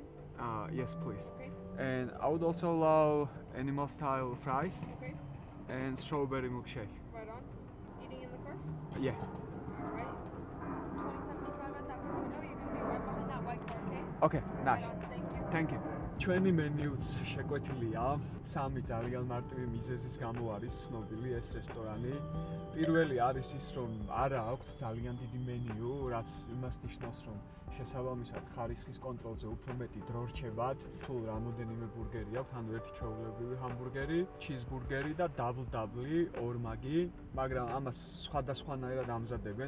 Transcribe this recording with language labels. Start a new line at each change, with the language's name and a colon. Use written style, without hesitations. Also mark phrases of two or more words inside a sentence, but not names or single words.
English: Yes, please. Okay. And I would also love animal style fries Okay. and strawberry milkshake. Right on. Eating in the car? Yeah. All right. 2075 at that first window. You're gonna be right behind that white car. Okay. Okay, nice. Right on. Thank you. Thank you.
Georgian: ჩვენი მენიუც შეკვეთილია. 3 ძალიან მარტივი მიზეზის გამო არის ცნობილი ეს რესტორანი. პირველი არის ის, რომ არა აქვთ ძალიან დიდი მენიუ, რაც იმას ნიშნავს, რომ შესაბამისად ხარისხის კონტროლზე უფრო მეტი დრო რჩებათ. სულ რამოდენიმე ბურგერი აქვთ, ანუ ერთი ჩვეულებრივი ჰამბურგერი, ჩიზბურგერი და დაბლ-დაბლი, ორმაგი, მაგრამ ამას სხვადასხვანაირად ამზადებენ.